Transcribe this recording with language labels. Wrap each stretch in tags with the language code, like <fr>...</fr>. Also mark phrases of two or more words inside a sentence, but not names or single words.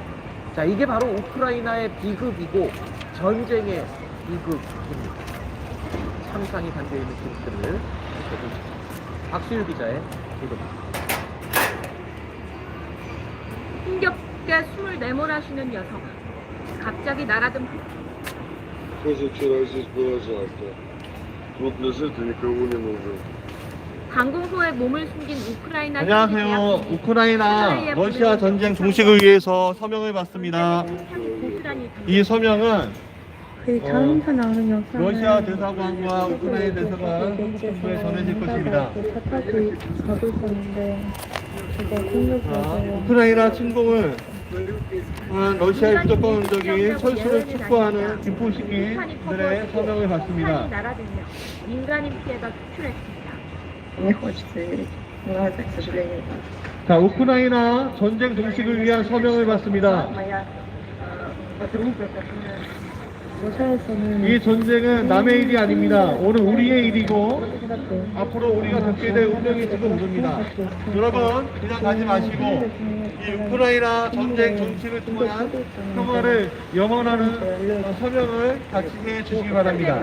<ko>자, 이게 바로 우크라이나의 비극이고 전쟁의 비극입니다. 참상이 담겨있는 기록들을 보여드립니다. 박수유 기자의 보도입니다. 힘겹게 숨을 내몰아쉬는 여성. 갑자기 날아든</ko> <ru>Тоже вчера здесь было жарко. Вот лежит и никому не нужен.</ru> <ko>방공호에 몸을 숨긴 우크라이나 안녕하세요. 우크라이나 러시아 전쟁 종식을 위해서 서명을 받습니다. 이 서명은 자동차 나오는 영상은 러시아 대사관과 우크라이나 대사관 정부에 전해질 것입니다. 차 타고 가고 있었는데 제가 공격해서 우크라이나 침공을 러시아의 무조건적인 철수를 촉구하는 김포시민들의 서명을 받습니다. 날아들며 민간인 피해가 속출했습니다.</ko> <ru>не хочется верить. Но это, к сожалению, так.</ru> <ko>자, 우크라이나 전쟁 종식을 위한 서명을 받습니다.</ko> <ru>Моя подруга, которая 러시아에서는</ru> <ko>이 전쟁은 남의 일이 아닙니다. 오늘 우리의 일이고 앞으로 우리가 겪게 될 운명일지도 모릅니다. 여러분, 그냥 가지 마시고 이 우크라이나 전쟁 종식을 통한 평화를 영원하는 서명을 같이 해 주시기 바랍니다.</ko>